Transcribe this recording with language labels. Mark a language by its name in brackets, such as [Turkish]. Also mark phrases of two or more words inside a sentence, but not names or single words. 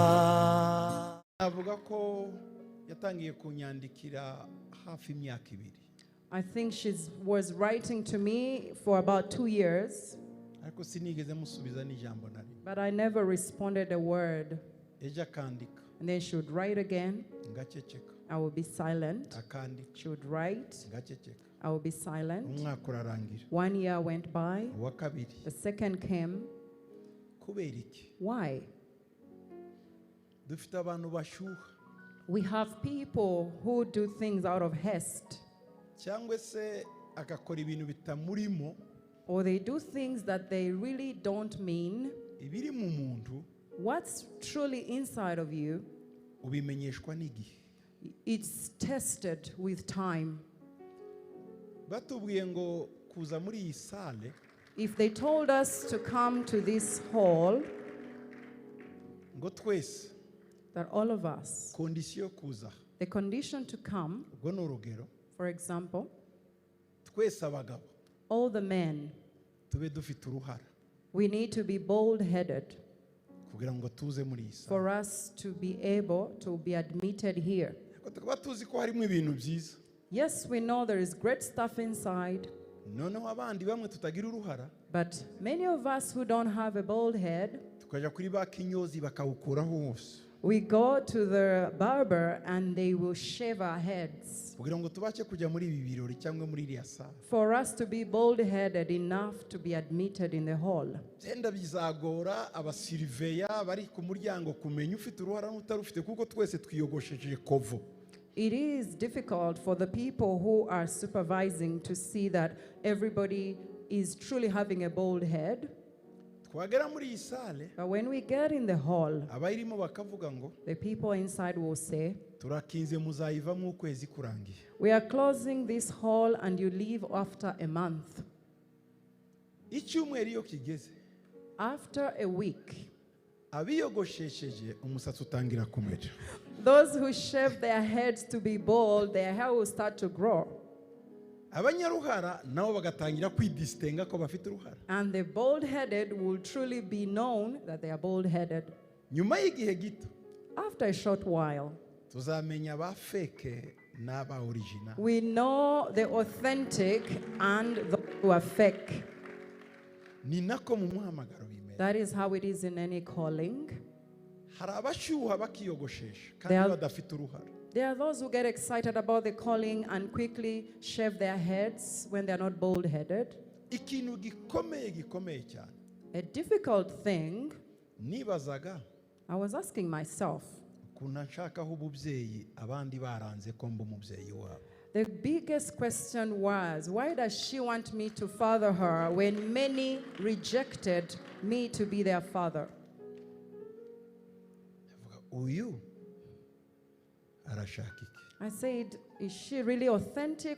[Kinyarwanda] Avuga ko yatangiye kunyandikira hafi imyaka 2. [English] I think she was writing to me for about 2 years, [Kinyarwanda] ariko sinigeze musubiza n'ijambo na rimwe. [English] but I never responded a word. [Kinyarwanda] Ejo akandika [English] And then she would write again. [Kinyarwanda] ngaceceka, [English] I would be silent. [Kinyarwanda] akandika [English] She would write. [Kinyarwanda] ngaceceka. [English] I would be silent. [Kinyarwanda] Umwaka urarangira, [English] 1 year went by. [Kinyarwanda] uwa kabiri. [English] The second came. [Kinyarwanda] Kubera iki? [English] Why? [Kinyarwanda] Dufite abantu bashyuha [English] We have people who do things out of haste, [Kinyarwanda] cyangwa se agakora ibintu bitamurimo, [English] or they do things that they really don't mean. [Kinyarwanda] ibiri mu muntu [English] What's truly inside of you, [Kinyarwanda] ubimenyeshwa n'igihe. [English] it's tested with time. [Kinyarwanda] Batubwiye ngo kuza muri iyi sale [English] If they told us to come to this hall, [Kinyarwanda] ngo twese [English] that all of us, [Kinyarwanda] kondisiyo kuza, [English] the condition to come, [Kinyarwanda] ubwo ni urugero, [English] for example, [Kinyarwanda] twese abagabo [English] all the men, [Kinyarwanda] tube dufite uruhara [English] we need to be bold-headed [Kinyarwanda] kugira ngo tuze muri iyi sale. [English] for us to be able to be admitted here. [Kinyarwanda] Tukaba tuzi ko harimo ibintu byiza, [English] Yes, we know there is great stuff inside, [Kinyarwanda] noneho abandi bamwe tutagira uruhara [English] but many of us who don't have a bold head, [Kinyarwanda] tukajya kuri ba kinyozi bakawukuraho hose [English] we go to the barber and they will shave our heads [Kinyarwanda] kugira ngo tubashe kujya muri ibi birori cyangwa muri iriya sale. [English] for us to be bold-headed enough to be admitted in the hall. [Kinyarwanda] Byenda bizagora abasiriveya bari ku muryango kumenya ufite uruhara n'utarufite, kuko twese twiyogosheje kovo. [English] It is difficult for the people who are supervising to see that everybody is truly having a bold head. [Kinyarwanda] Twagera muri iyi sale [English] But when we get in the hall, [Kinyarwanda] abayirimo bakavuga ngo [English] the people inside will say, [Kinyarwanda] turakinze muzayivamo ukwezi kurangiye. [English] we are closing this hall and you leave after a month. [Kinyarwanda] Icyumweru iyo kigeze, [English] After a week, [Kinyarwanda] abiyogoshesheje umusatsi utangira kumera. [English] those who shave their heads to be bald, their hair will start to grow. [Kinyarwanda] Abanyaruhara nabo bagatangira kwidisitenga ko bafite uruhara. [English] And the bald-headed will truly be known that they are bald-headed. [Kinyarwanda] Nyuma y'igihe gito [English] After a short while, [Kinyarwanda] tuzamenya ba fake n'aba original. [English] we know the authentic and those who are fake. [Kinyarwanda] Ni nako mu muhamagaro bimera. [English] That is how it is in any calling. [Kinyarwanda] Hari abashyuha bakiyogoshesha [English] They are- [Kinyarwanda] kandi badafite uruhara. [English] There are those who get excited about the calling and quickly shave their heads when they're not bold-headed. [Kinyarwanda] Ikintu gikomeye cyane [English] A difficult thing, [Kinyarwanda] nibazaga [English] I was asking myself, [Kinyarwanda] kuna nshakaho ububyeyi abandi baranze ko mba umubyeyi wabo. [English] the biggest question was, why does she want me to father her when many rejected me to be their father? [Kinyarwanda] Ndavuga, uyu arashaka iki? [English] I said, is she really authentic?